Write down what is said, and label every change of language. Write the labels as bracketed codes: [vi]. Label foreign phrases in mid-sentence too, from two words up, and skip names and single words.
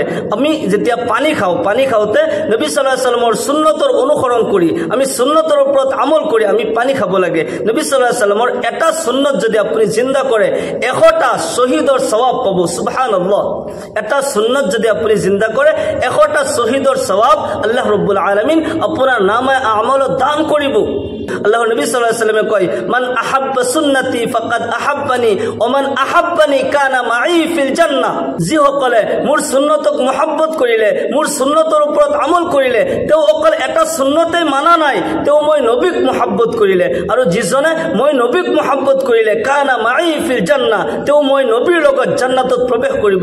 [as] আমি যেতিয়া পানী খাওঁ, পানী খাওঁতে নবী [ar] صلى الله عليه وسلم [as] সুন্নতৰ অনুসৰণ কৰি, আমি সুন্নতৰ ওপৰত আমল কৰি আমি পানী খাব লাগে। নবী [ar] صلى الله عليه وسلم [as] এটা সুন্নত যদি আপুনি জিন্দা কৰে 100টা শহীদৰ সওয়াব পাব। সুবহানাল্লাহ। এটা সুন্নত যদি আপুনি জিন্দা কৰে 100টা শহীদৰ সওয়াব [ar] الله رب العالمين [as] আপোনাৰ নামে আমালত দান কৰিব। আল্লাহর নবী [ar] صلى الله عليه وسلم [as] কয়, [ar] من أحب سنتي فقد أحبني ومن أحبني كان معي في الجنة. [as] যিসকলে মোৰ সুন্নতক মহব্বত কৰিলে, মোৰ সুন্নতৰ ওপৰত আমল কৰিলে, তেওঁ অকল এটা সুন্নতে মানা নাই, তেওঁ মই নবীক মহব্বত কৰিলে, আৰু যিজনে মই নবীক মহব্বত কৰিলে [ar] كان معي في الجنة, [as] তেওঁ মই নবীৰ লগত জান্নাতত প্ৰৱেশ কৰিব।